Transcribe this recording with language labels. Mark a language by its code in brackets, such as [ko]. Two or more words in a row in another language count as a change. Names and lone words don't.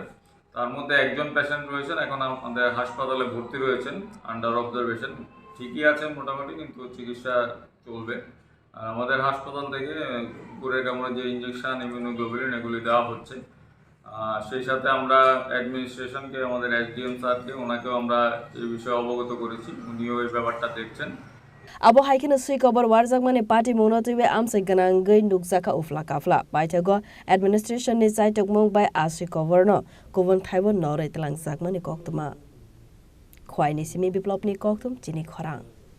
[bn] তার মধ্যে একজন পেশেন্ট রয়েছেন এখন আমাদের হাসপাতালে ভর্তি রয়েছেন [en] under observation, [bn] ঠিকই আছেন মোটামুটি, কিন্তু চিকিৎসা চলবে। আর আমাদের হাসপাতাল থেকে কুকুরের কামড়ে যে ইঞ্জেকশন ইমিউনোগ্লোবুলিন এগুলি দেওয়া হচ্ছে। সেই সাথে আমরা অ্যাডমিনিস্ট্রেশনকে আমাদের এসডিএম স্যারকে ওনাকেও আমরা এই বিষয়ে অবগত করেছি, উনিও এই ব্যাপারটা দেখছেন। [trp] Abo haikino Swikobor Warjakmani Patimwng TV Amchaio ganangwi nukjakha ufla kafla Paithago administration ni Paithago bai Swikobor no kubun thaibo noroi Twlangjakmani Koktwma Horni Simi Biplopni Koktum Chini Khorang